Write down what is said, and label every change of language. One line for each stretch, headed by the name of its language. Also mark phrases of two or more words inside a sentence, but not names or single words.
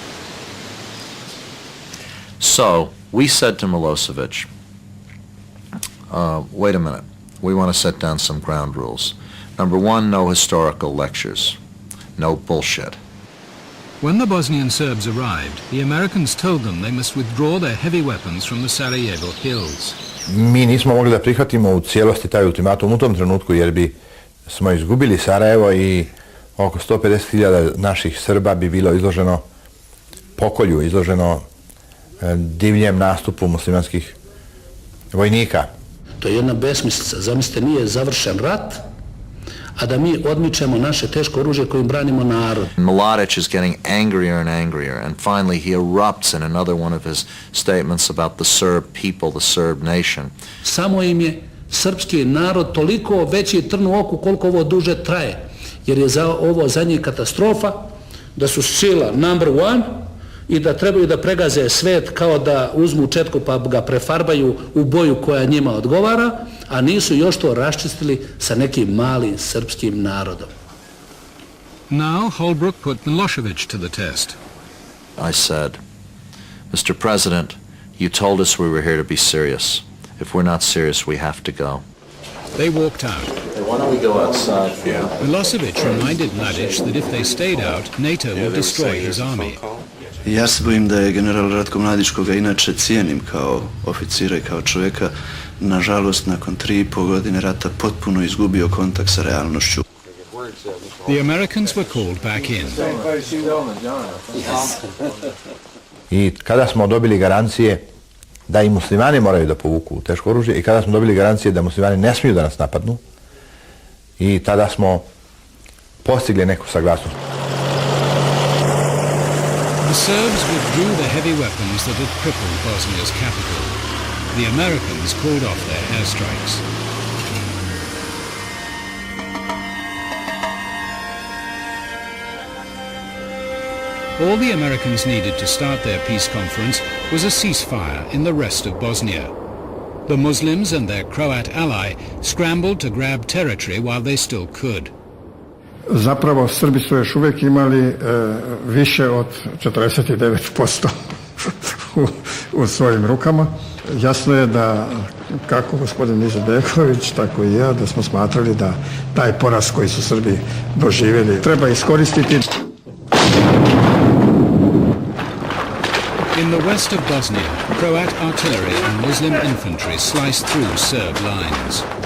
English: So we said to Milosevic, wait a minute, we want to set down some ground rules. Number one, no historical lectures, no bullshit. When the Bosnian Serbs arrived, the Americans told them they must withdraw their heavy weapons from the Sarajevo hills.
Serbian: Mi nismo mogli da prihvatimo u cijelosti taj ultimatum u tom trenutku jer bi smo izgubili Sarajevo i oko 150.000 naših Srba bi bilo izloženo pokolju, izloženo divljem nastupu muslimanskih vojnika. To je jedna besmislica. Zamislite, nije završen rat, a da mi odmičemo naše teško oružje kojim branimo narod.
English: Mladić is getting angrier and angrier, and finally he erupts in another one of his statements about the Serb people, the Serb nation.
Serbian: Samo im je srpski narod toliko veći trn u oku koliko ovo duže traje, jer je ovo za njih katastrofa, da su sila
English: number one
Serbian: i da trebaju da pregaze svet kao da uzmu četku pa ga prefarbaju u boju koja njima odgovara, a nisu još to raščistili sa nekim malim srpskim narodom.
English: Now Holbrooke put Milosevic to the test. I said, Mr. President, you told us we were here to be serious. If we're not serious, we have to go. They walked out. Why don't we go outside? Yeah. Milosevic reminded Mladić that if they stayed out, NATO would destroy his army.
Serbian: Ja se bojim da je general Ratko Mladić, koga inače cijenim kao oficira i kao čovjeka, nažalost nakon 3,5 godine rata potpuno izgubio kontakt sa realnošću.
English: The Americans were called back in.
Serbian: I kada smo dobili garancije da i muslimani moraju da povuku teško oružje i kada smo dobili garancije da muslimani ne smiju da nas napadnu, i tada smo postigli neku saglasnost.
English: The Serbs withdrew the heavy weapons that had crippled Bosnia's capital. The Americans called off their airstrikes. All the Americans needed to start their peace conference was a ceasefire in the rest of Bosnia. The Muslims and their Croat ally scrambled to grab territory while they still could.
Serbian: Zapravo Srbi su još uvijek imali više od 49% u svojim rukama. Jasno je da kako gospodin Izetbegović, tako i ja, da smo smatrali da taj poraz koji su Srbi doživjeli treba iskoristiti.
English: In the west of Bosnia, Croat artillery and Muslim infantry sliced through Serb lines.